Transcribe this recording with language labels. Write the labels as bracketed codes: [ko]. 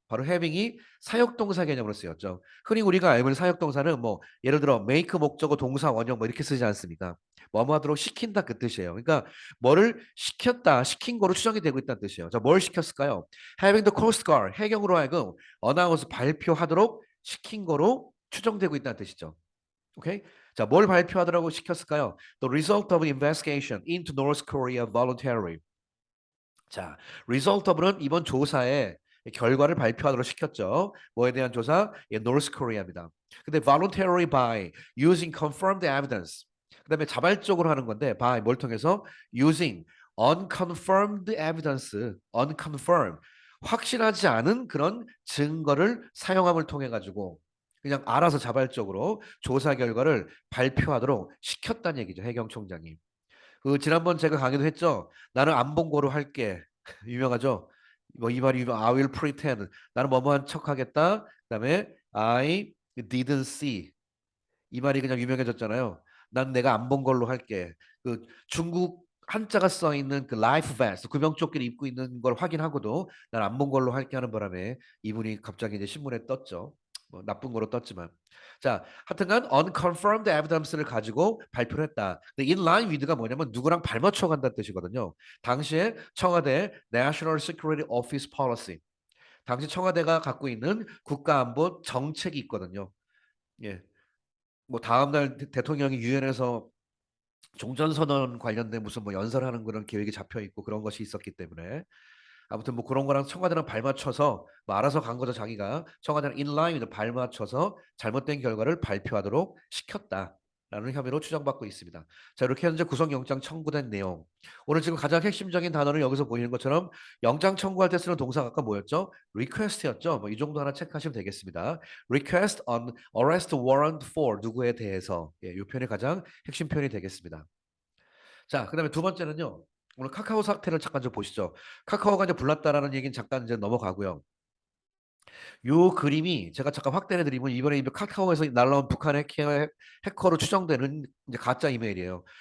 [ko] 바로 having이 사역동사 개념으로 쓰였죠. 흔히 우리가 알고 있는 사역동사는 뭐 예를 들어 make 목적어 동사 원형 뭐 이렇게 쓰지 않습니까? 뭐뭐 하도록 시킨다 그 뜻이에요. 그러니까 뭐를 시켰다, 시킨 거로 추정이 되고 있다는 뜻이에요. 자, 뭘 시켰을까요? [en] Having the Coast Guard, [ko] 해경으로 하여금 어나운스 발표하도록 시킨 거로 추정되고 있다는 뜻이죠. 오케이? 자, 뭘 발표하도록 시켰을까요? [en] The result of an investigation into North Korea voluntarily. [ko] 자, result of는 이번 조사의 결과를 발표하도록 시켰죠. 뭐에 대한 조사? 예, North Korea입니다. 근데 [en] voluntarily by using confirmed evidence. [ko] 그다음에 자발적으로 하는 건데 by 뭘 통해서 [en] using unconfirmed evidence, [ko] unconfirmed 확실하지 않은 그런 증거를 사용함을 통해 가지고 그냥 알아서 자발적으로 조사 결과를 발표하도록 시켰다는 얘기죠. 해경총장이. 그 지난번 제가 강의도 했죠. 나는 안 본 거로 할게. 유명하죠. 뭐 이 말이 [en] I will pretend. [ko] 나는 뭐뭐한 척하겠다. 그다음에 [en] I didn't see. [ko] 이 말이 그냥 유명해졌잖아요. 난 내가 안 본 걸로 할게. 그 중국 한자가 써 있는 그 라이프 베스트 구명조끼를 입고 있는 걸 확인하고도 난 안 본 걸로 할게 하는 바람에 이분이 갑자기 이제 신문에 떴죠. 뭐 나쁜 거로 떴지만. 자, 하여튼간 unconfirmed evidence를 가지고 발표를 했다. 근데 in line with가 뭐냐면 누구랑 발맞춰 간다는 뜻이거든요. 당시에 청와대 [en] National Security Office Policy. [ko] 당시 청와대가 갖고 있는 국가안보 정책이 있거든요. 예. 뭐 다음날 대통령이 유엔에서 종전선언 관련된 무슨 뭐 연설하는 그런 계획이 잡혀 있고 그런 것이 있었기 때문에 아무튼 뭐 그런 거랑 청와대랑 발맞춰서 뭐 알아서 간 거죠. 자기가 청와대랑 인라인으로 발맞춰서 잘못된 결과를 발표하도록 시켰다. 라는 혐의로 추정받고 있습니다. 자, 이렇게 현재 구속영장 청구된 내용. 오늘 지금 가장 핵심적인 단어를 여기서 보이는 것처럼 영장 청구할 때 쓰는 동사가 아까 뭐였죠? request였죠. 뭐 이 정도 하나 체크하시면 되겠습니다. [en] request on arrest warrant for [ko] 누구에 대해서. 예, 이 표현이 가장 핵심 표현이 되겠습니다. 자, 그다음에 두 번째는요. 오늘 카카오 사태를 잠깐 좀 보시죠. 카카오가 이제 불났다라는 얘기는 잠깐 이제 넘어가고요. 요 그림이 제가 잠깐 확대해 드리면 이번에 카카오에서 날라온 북한 해커로 추정되는 이제 가짜 이메일이에요.